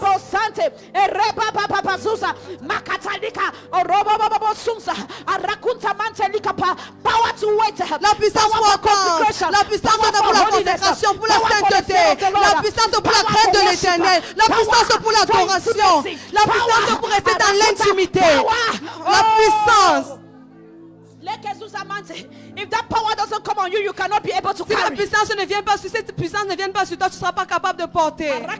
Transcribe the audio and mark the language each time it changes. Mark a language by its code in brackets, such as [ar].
[en] Bobo Sante, Ereba Papa Pazuza, Makatalika, Oroba Bobo Sunza, Arakunta Mantelika, power to wait. [fr] La puissance pour attendre. La puissance pour la consécration, pour la sainteté. La puissance pour la crainte de l'éternel. La puissance pour l'adoration. La puissance pour rester dans l'intimité. La puissance. [en] If that power doesn't come on you, you cannot be able to [fr] Si la [en] carry. [fr] puissance ne vient pas, si cette puissance ne vient pas sur toi, tu ne seras pas capable de porter.